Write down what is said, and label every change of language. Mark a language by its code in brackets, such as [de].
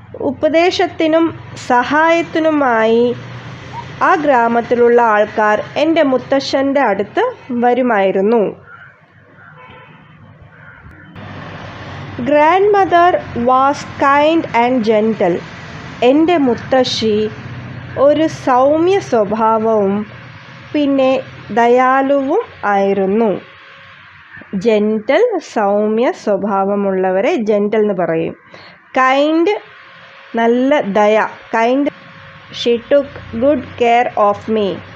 [ml] ഉപദേശത്തിനും സഹായത്തിനുമായി ആ ഗ്രാമത്തിലുള്ള ആൾക്കാർ എൻ്റെ മുത്തശ്ശൻ്റെ അടുത്ത് വരുമായിരുന്നു. [en] Grandmother was kind and gentle. [ml] എൻ്റെ മുത്തശ്ശി ഒരു സൗമ്യ സ്വഭാവവും പിന്നെ ദയാലുവും ആയിരുന്നു. ജെൻറ്റൽ, സൗമ്യ സ്വഭാവമുള്ളവരെ ജെൻറ്റൽ എന്ന് പറയും. [en] kind, [ml] നല്ല ദയ. [en] Kind. She took good care of me.